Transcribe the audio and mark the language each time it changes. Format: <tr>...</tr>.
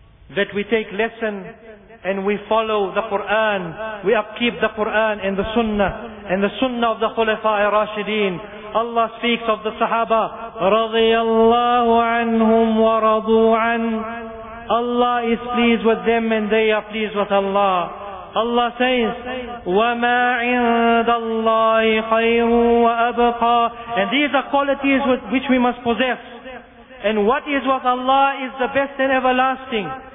<en>That we take lesson and we follow the Quran. We upkeep the Quran and the Sunnah, and the Sunnah of the Khulafa'i Rashideen. Allah speaks of the Sahaba,</en> <ar>radiyallahu anhum wa radu an.</ar> <en>Allah is pleased with them and they are pleased with Allah. Allah says,</en> <ar>وَمَا عِنْدَ اللَّهِ خَيْرٌ وَأَبْقَى.</ar> <en>And these are qualities which we must possess. And what is with Allah is the best and everlasting.</en>